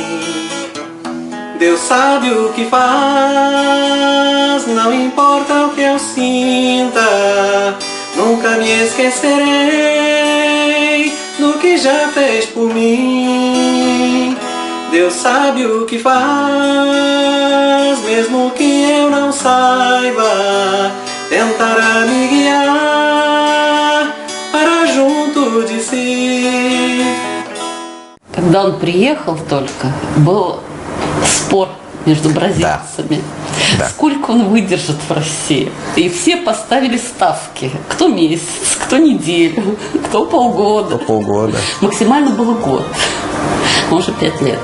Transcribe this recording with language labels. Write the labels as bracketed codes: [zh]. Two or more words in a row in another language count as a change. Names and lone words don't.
[pt] Deus sabe o que faz, não importa o que eu sinta, nunca me esquecerei do que já fez por mim. Deus sabe o que faz, mesmo que eu não saiba, tentará me guiar para junto de si. [ru] Когда он приехал только, был спор между бразильцами. Да. Да. Сколько он выдержит в России? И все поставили ставки. Кто месяц, кто неделю, кто полгода. Полгода. Максимально было год. Может, 5 лет.